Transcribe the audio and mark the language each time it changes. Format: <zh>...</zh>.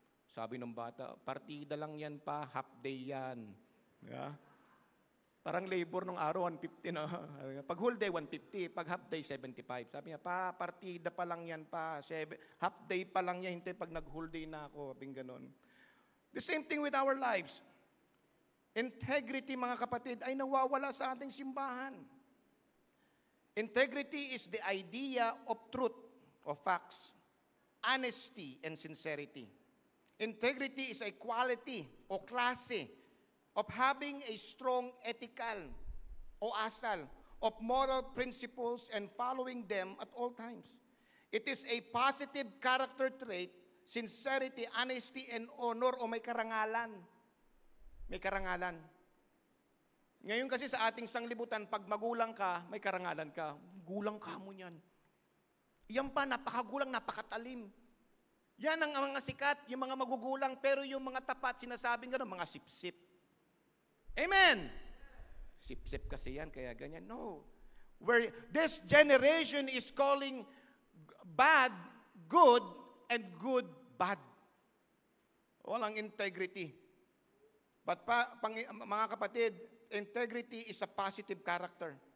<tl>Sabi ng bata, partida lang yan pa, half day yan.</tl> <en>Yeah?</en> <tl>Parang labor nung araw, 150 na. Pag whole day, 150. Pag half day, 75. Sabi niya, partida pa lang yan pa. Half day pa lang yan, hintay pag nag-whole day na ako. Sabing ganun.</tl> <en>The same thing with our lives.</en> <tl>Integrity, mga kapatid, ay nawawala sa ating simbahan.</tl> <en>Integrity is the idea of truth, of facts, honesty, and sincerity. Integrity is a quality</en> <tl>o klase</tl> <en>of having a strong ethical</en> <tl>o asal</tl> <en>of moral principles and following them at all times. It is a positive character trait, sincerity, honesty, and honor</en> <tl>o may karangalan. May karangalan. Ngayon kasi sa ating sanglibutan, pag magulang ka, may karangalan ka. Gulang ka mo niyan. Yan pa, napakagulang, napakatalim. Yan ang mga sikat, yung mga magugulang, pero yung mga tapat, sinasabing gano'n, mga sip-sip. Amen! Sip-sip kasi yan, kaya ganyan. No.</tl> <en>Where this generation is calling bad, good, and good, bad.</en> <tl>Walang</tl> <en>integrity. But</en> <tl>mga kapatid,</tl> <en>integrity is a positive character.</en>